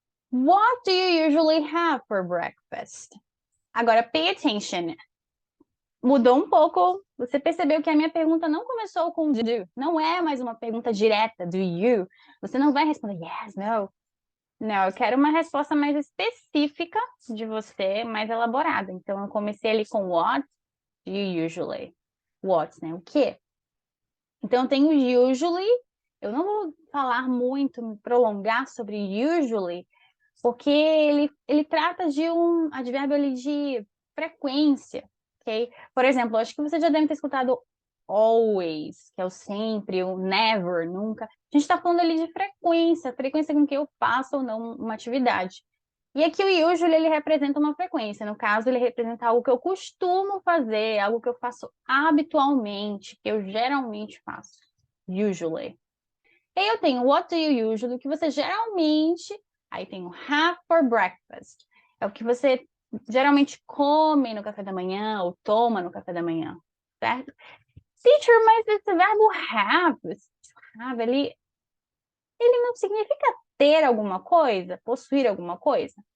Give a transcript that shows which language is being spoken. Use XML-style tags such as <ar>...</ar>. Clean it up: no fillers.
<en>What do you usually have for breakfast?</en> <pt>Agora,</pt> <en>pay attention.</en> <pt>Mudou um pouco. Você percebeu que a minha pergunta não começou com do. Não é mais uma pergunta direta, do you. Você não vai responder yes, no. Não, eu quero uma resposta mais específica de você, mais elaborada. Então, eu comecei ali com</pt> <en>what do you usually?</en> <pt>What, né? O quê? Então, eu tenho usually. Eu não vou falar muito, me prolongar sobre usually, porque ele trata de um advérbio ali de frequência, ok? Por exemplo, acho que você já deve ter escutado always, que é o sempre, o never, nunca. A gente está falando ali de frequência, frequência com que eu faço ou não uma atividade. E aqui o usually, ele representa uma frequência. No caso, ele representa algo que eu costumo fazer, algo que eu faço habitualmente, que eu geralmente faço. Usually. E aí eu tenho</pt> <en>what do you usually,</en> <pt>o que você geralmente... Aí tem o</pt> <en>have for breakfast.</en> <pt>É o que você geralmente come no café da manhã ou toma no café da manhã, certo? Teacher, mas esse verbo have, ele não significa ter alguma coisa, possuir alguma coisa?</pt>